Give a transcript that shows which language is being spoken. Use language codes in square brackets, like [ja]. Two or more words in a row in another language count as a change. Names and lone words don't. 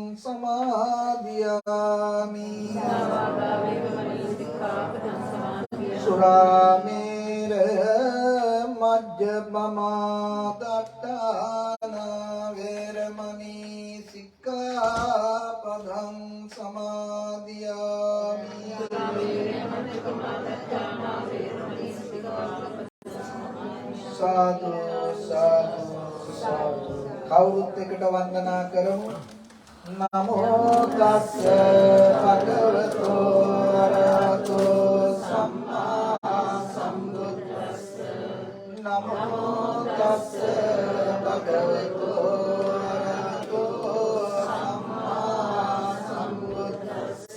[pi] समादियामि सुरामेर मज्जपमादट्टाना वैरमणि सिक्खापदं समादियामि साधु साधु साधु [si] කවුරුත් එකට වන්දනා කරමු. [pi] නමෝ තස්ස භගවතෝ අරහතෝ සම්මා සම්බුද්දස්ස. නමෝ තස්ස භගවතෝ අරහතෝ සම්මා සම්බුද්දස්ස.